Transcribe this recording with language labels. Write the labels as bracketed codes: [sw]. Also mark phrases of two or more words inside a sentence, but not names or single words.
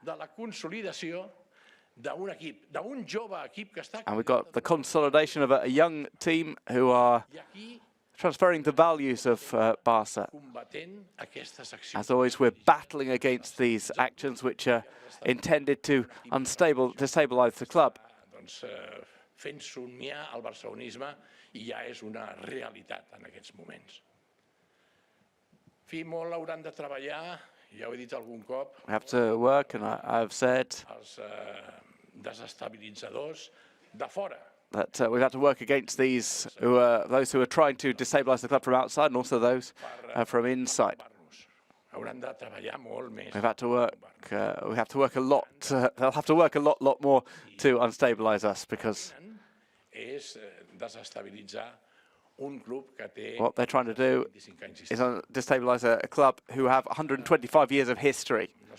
[en] And we've got the consolidation of a young team who are transferring the values of Barca. As always, we're battling against these actions which are intended to destabilize the club. [ca] Fent somiar el barcelonisme, i ja és una realitat en aquests moments. Fi, molt hauran de treballar, ja ho he dit algun cop, [en] we have to work, and I've said, [ca] els desestabilitzadors de fora. [en] That we've had to work against those who are trying to destabilize the club from outside, and also those from inside. We've had to work. We have to work a lot. They'll have to work a lot more to unstabilize us, because what they're trying to do is destabilize a club who have 125 years of history.